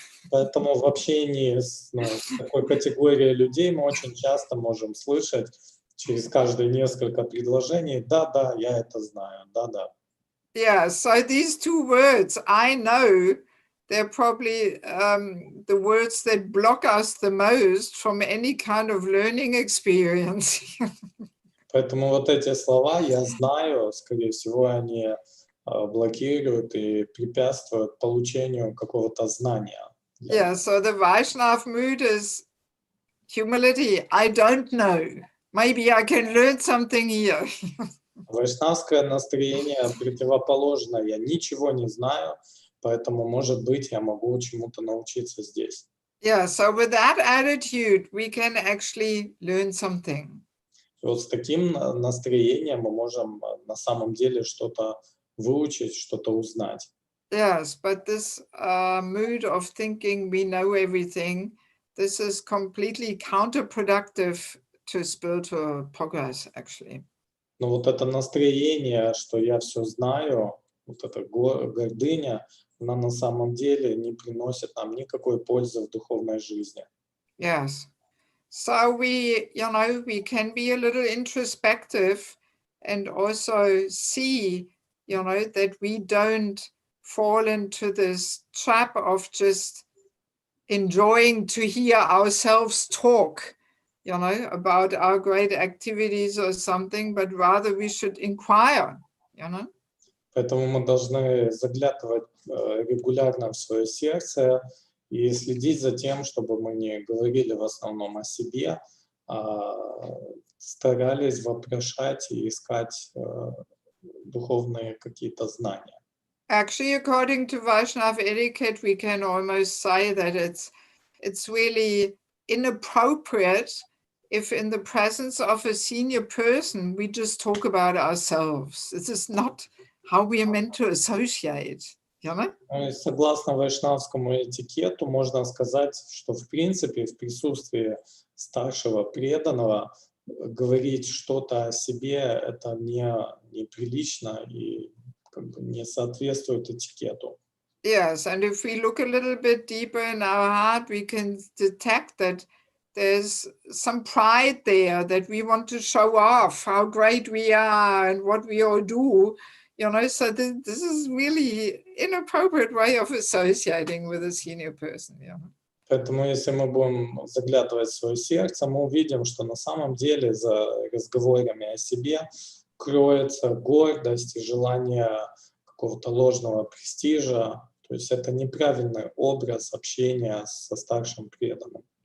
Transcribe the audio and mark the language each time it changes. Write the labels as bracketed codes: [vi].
[ru] Поэтому в общении с такой категорией людей мы очень часто можем слышать через каждые несколько предложений: да, я это знаю, да. [en] Yeah, so these two words, I know, they're probably the words that block us the most from any kind of learning experience. [ru] Поэтому вот эти слова «я знаю», скорее всего, они блокируют и препятствуют получению какого-то знания. [en] Yeah, so the Vaishnav mood is humility. I don't know. Maybe I can learn something here. [ru] Вайшнавское настроение противоположно. Я ничего не знаю, поэтому, может быть, я могу чему-то научиться здесь. [en] Yeah, so with that attitude, we can actually learn something. [ru] И вот с таким настроением мы можем на самом деле что-то выучить, что-то узнать. [en] Yes, but this mood of thinking we know everything, this is completely counterproductive to spiritual progress, actually. [ru] Но вот это настроение, что я все знаю, вот эта гордыня, она на самом деле не приносит нам никакой пользы в духовной жизни. [en] Yes. So we can be a little introspective and also see, that we don't fall into this trap of just enjoying to hear ourselves talk, about our great activities or something, but rather we should inquire, [ru] Поэтому мы должны заглядывать регулярно в свое сердце и следить за тем, чтобы мы не говорили в основном о себе, а старались вопрошать и искать духовные какие-то знания. [en] Actually, according to Vaishnav etiquette, we can almost say that it's really inappropriate if in the presence of a senior person, we just talk about ourselves. This is not how we are meant to associate. [ru] Согласно вайшнавскому этикету, можно сказать, что в принципе в присутствии старшего преданного говорить что-то о себе это неприлично и не соответствует этикету. [en] Yes, and if we look a little bit deeper in our heart, we can detect that there's some pride there that we want to show off how great we are and what we all do, so this is really inappropriate way of associating with a senior person. [ru] Поэтому если мы будем заглядывать в свое сердце, мы увидим, что на самом деле за разговорами о себе кроется гордость и желание какого-то ложного престижа. То есть это неправильный образ общения со старшим преданным.